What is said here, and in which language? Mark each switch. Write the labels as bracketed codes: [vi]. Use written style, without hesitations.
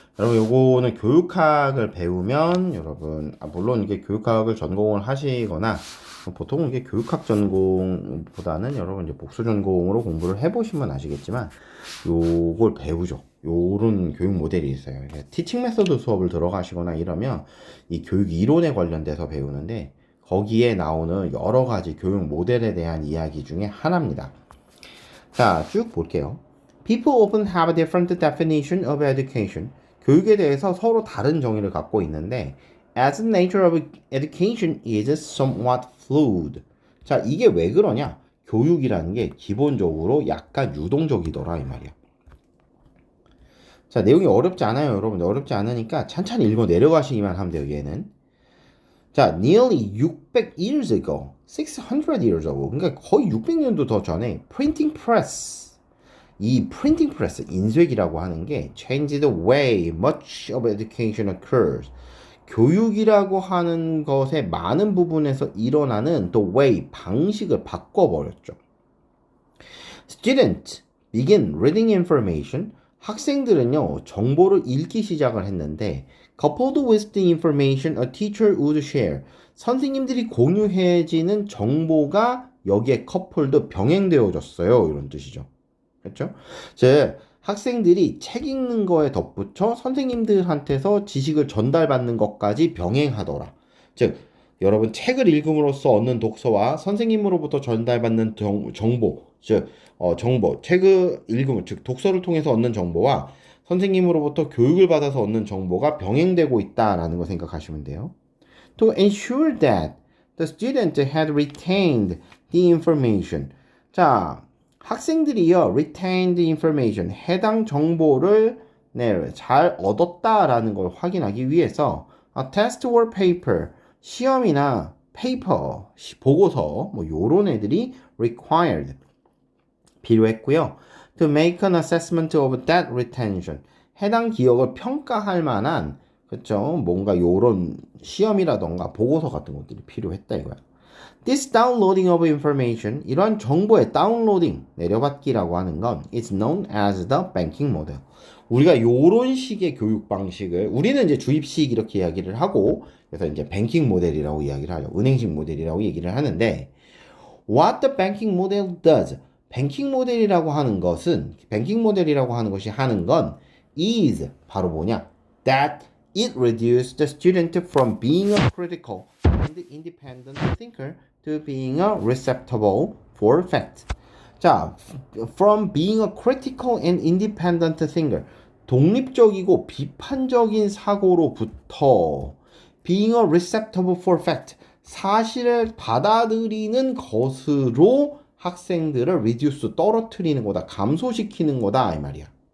[ko] 여러분 요거는 교육학을 배우면 여러분 물론 이게 교육학을 전공을 하시거나 보통 이게 교육학 전공보다는 여러분 이제 복수 전공으로 공부를 해보시면 아시겠지만 요걸 배우죠. 요런 교육 모델이 있어요. 티칭 메소드 수업을 들어가시거나 이러면 이 교육 이론에 관련돼서 배우는데 거기에 나오는 여러 가지 교육 모델에 대한 이야기 중에 하나입니다. 자, 쭉 볼게요. [en] People often have a different definition of education. [ko] 교육에 대해서 서로 다른 정의를 갖고 있는데 [en] as the nature of education is somewhat fluid. [ko] 자, 이게 왜 그러냐? 교육이라는 게 기본적으로 약간 유동적이더라 이 말이야. 자, 내용이 어렵지 않아요, 여러분. 어렵지 않으니까 찬찬히 읽어 내려가시기만 하면 돼요, 얘는. [en] 자, nearly 600 years ago, 600 years ago. [ko] 그러니까 거의 600년도 더 전에 [en] printing press. 이 printing press, [ko] 인쇄기라고 하는 게 [en] change the way much of education occurs. [ko] 교육이라고 하는 것의 많은 부분에서 일어나는 [en] the way, [ko] 방식을 바꿔버렸죠. [en] Students begin reading information. [ko] 학생들은요, 정보를 읽기 시작을 했는데 [en] coupled with the information a teacher would share. [ko] 선생님들이 공유해지는 정보가 여기에 [en] coupled, [ko] 병행되어졌어요. 이런 뜻이죠. 그렇죠? 즉 학생들이 책 읽는 거에 덧붙여 선생님들한테서 지식을 전달받는 것까지 병행하더라. 즉 여러분 책을 읽음으로써 얻는 독서와 선생님으로부터 전달받는 정보, 즉 정보, 책을 읽음, 즉 독서를 통해서 얻는 정보와 선생님으로부터 교육을 받아서 얻는 정보가 병행되고 있다라는 거 생각하시면 돼요. [en] To ensure that the student had retained the information. [ko] 자, 학생들이요, [en] retained the information, [ko] 해당 정보를 잘 얻었다라는 걸 확인하기 위해서 [en] a test or paper, [ko] 시험이나 paper, 보고서, 뭐 요런 애들이 required, 필요했고요. [en] To make an assessment of that retention, [ko] 해당 기억을 평가할 만한, 그쵸, 뭔가 요런 시험이라던가 보고서 같은 것들이 필요했다 이거야. [en] This downloading of information, [ko] 이러한 정보의 다운로딩, 내려받기라고 하는 건 [en] is known as the banking model. [ko] 우리가 요런 식의 교육 방식을, 우리는 이제 주입식 이렇게 이야기를 하고, 그래서 이제 뱅킹 모델이라고 이야기를 하죠. 은행식 모델이라고 얘기를 하는데, [en] what the banking model does, [ko] 뱅킹 모델이라고 하는 것은, 뱅킹 모델이라고 하는 것이 하는 건 is, 바로 뭐냐? [en] That it reduces the student from being a critical and independent thinker to being a receptacle for fact. 자, from being a critical and independent thinker, [ko] 독립적이고 비판적인 사고로부터 [en] being a receptacle for fact, [ko] 사실을 받아들이는 것으로 학생들을 [en] reduce, [ko] 떨어뜨리는 거다, 감소시키는 거다 이 말이야.